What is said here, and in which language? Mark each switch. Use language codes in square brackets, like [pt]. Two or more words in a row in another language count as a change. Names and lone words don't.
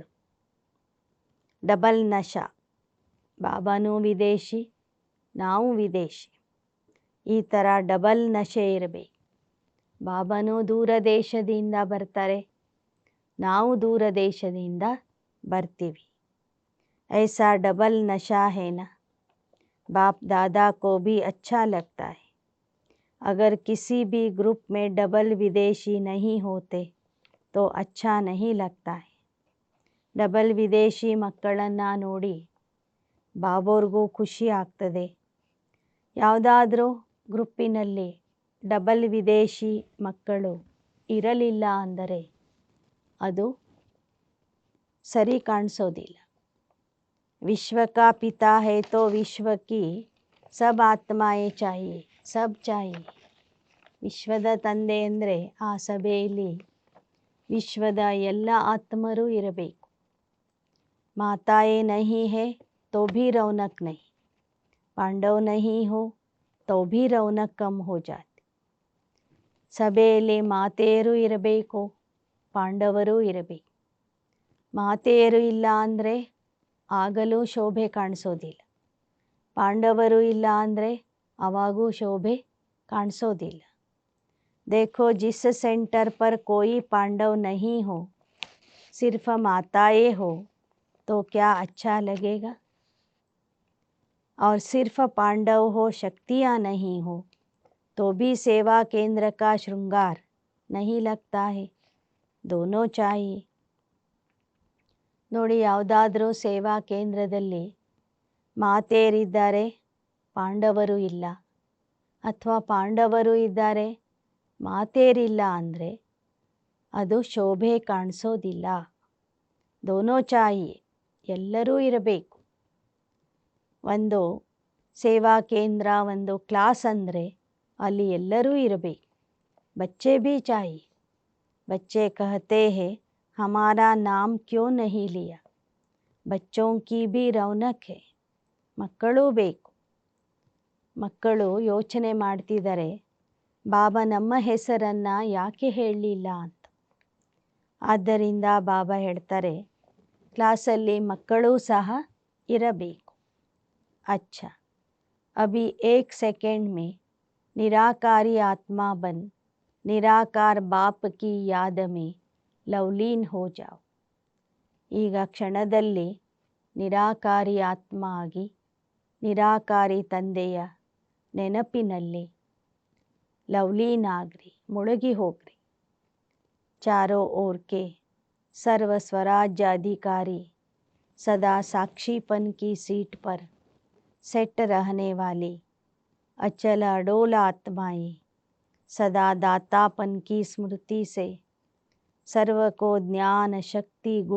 [kn] ಡಬಲ್ ನಶ, ಬಾಬಾನೂ ವಿದೇಶಿ, ನಾವು ವಿದೇಶಿ. ಈ ಥರ ಡಬಲ್ ನಶೆ ಇರಬೇಕು. ಬಾಬಾನೂ ದೂರ ದೇಶದಿಂದ ಬರ್ತಾರೆ, ನಾವು ದೂರ ದೇಶದಿಂದ ಬರ್ತೀವಿ. [hi] ऐसा डबल नशा है ना. बाप दादा को भी अच्छा लगता है. अगर किसी भी ग्रुप में डबल विदेशी नहीं होते तो अच्छा नहीं लगता है. [kn] ಡಬಲ್ ವಿದೇಶಿ ಮಕ್ಕಳನ್ನು ನೋಡಿ ಬಾಬೋರ್ಗೂ ಖುಷಿ ಆಗ್ತದೆ. ಯಾವುದಾದ್ರೂ ಗ್ರೂಪಿನಲ್ಲಿ ಡಬಲ್ ವಿದೇಶಿ ಮಕ್ಕಳು ಇರಲಿಲ್ಲ ಅಂದರೆ ಅದು ಸರಿ ಕಾಣಿಸೋದಿಲ್ಲ. [hi] विश्व का पिता है तो विश्व की सब आत्माएं चाहिए, सब चाहिए. [kn] ವಿಶ್ವದ ತಂದೆ ಅಂದರೆ ಆ ಸಭೆಯಲ್ಲಿ ವಿಶ್ವದ ಎಲ್ಲ ಆತ್ಮರು ಇರಬೇಕು. [hi] माताएं नहीं है तो भी रौनक नहीं, पांडव नहीं हो तो भी रौनक कम हो जाती. [kn] ಸಭೆಯಲ್ಲಿ ಮಾತೆಯರು ಇರಬೇಕು, ಪಾಂಡವರು ಇರಬೇಕು. ಮಾತೆಯರು ಇಲ್ಲ ಅಂದರೆ ಆಗಲೂ ಶೋಭೆ ಕಾಣಿಸೋದಿಲ್ಲ, ಪಾಂಡವರು ಇಲ್ಲ ಅಂದರೆ ಆವಾಗೂ ಶೋಭೆ ಕಾಣಿಸೋದಿಲ್ಲ. [hi] देखो जिस सेंटर पर कोई पांडव नहीं हो, सिर्फ माताएं हो तो क्या अच्छा लगेगा. और सिर्फ पांडव हो, शक्तियाँ नहीं हो तो भी सेवा केंद्र का श्रृंगार नहीं लगता है. दोनों चाहिए. [kn] ನೋಡಿ, ಯಾವುದಾದ್ರೂ ಸೇವಾ ಕೇಂದ್ರದಲ್ಲಿ ಮಾತೆಯರಿದ್ದಾರೆ, ಪಾಂಡವರು ಇಲ್ಲ, ಅಥವಾ ಪಾಂಡವರು ಇದ್ದಾರೆ, ಮಾತೆಯರಿಲ್ಲ ಅಂದರೆ ಅದು ಶೋಭೆ ಕಾಣಿಸೋದಿಲ್ಲ. [hi] दोनों चाहिए, [kn] ಎಲ್ಲರೂ ಇರಬೇಕು. ಒಂದು ಸೇವಾ ಕೇಂದ್ರ, ಒಂದು ಕ್ಲಾಸ್ ಅಂದರೆ ಅಲ್ಲಿ ಎಲ್ಲರೂ ಇರಬೇಕು. [hi] बच्चे भी चाहिए. बच्चे कहते हैं हमारा नाम क्यों नहीं लिया. बच्चों की भी रौनक है. [kn] ಮಕ್ಕಳು ಬೇಕು. ಮಕ್ಕಳು ಯೋಚನೆ ಮಾಡ್ತಿದ್ದಾರೆ, ಬಾಬಾ ನಮ್ಮ ಹೆಸರನ್ನು ಯಾಕೆ ಹೇಳಲಿಲ್ಲ ಅಂತ. ಆದ್ದರಿಂದ ಬಾಬಾ ಹೇಳ್ತಾರೆ, ಕ್ಲಾಸಲ್ಲಿ ಮಕ್ಕಳು ಸಹ ಇರಬೇಕು. [hi] अच्छा, अभी 1 सेकंड में निराकारी आत्मा बन निराकार बाप की याद में लवलीन हो जाओ. [kn] ಈಗ ಕ್ಷಣದಲ್ಲಿ ನಿರಾಕಾರಿ ಆತ್ಮ ಆಗಿ ನಿರಾಕಾರಿ ತಂದೆಯ ನೆನಪಿನಲ್ಲಿ ಲವಲೀನಾಗ್ರಿ, ಮುಳುಗಿ ಹೋಗ್ರಿ. [hi] चारों ओर के सर्व स्वराज्य अधिकारी सदा साक्षीपन की सीट पर सेट रहने वाली अचल अडोल आत्माएं सदा दातापन की स्मृति से सर्व को ज्ञान शक्ति गुण